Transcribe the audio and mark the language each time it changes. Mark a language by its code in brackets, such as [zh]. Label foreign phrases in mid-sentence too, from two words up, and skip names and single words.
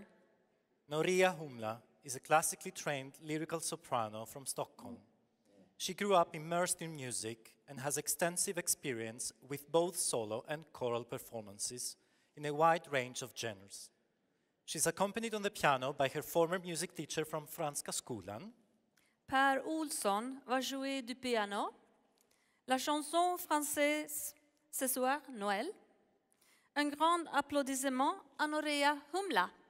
[en] Noria Humla is a classically trained lyrical soprano from Stockholm. She grew up immersed in music and has extensive experience with both solo and choral performances in a wide range of genres. She's accompanied on the piano by her former music teacher from Franska skolan. [fr] Per Olsson va jouer du piano. La chanson française ce soir, Noël. Un grand applaudissement à Noria Humla.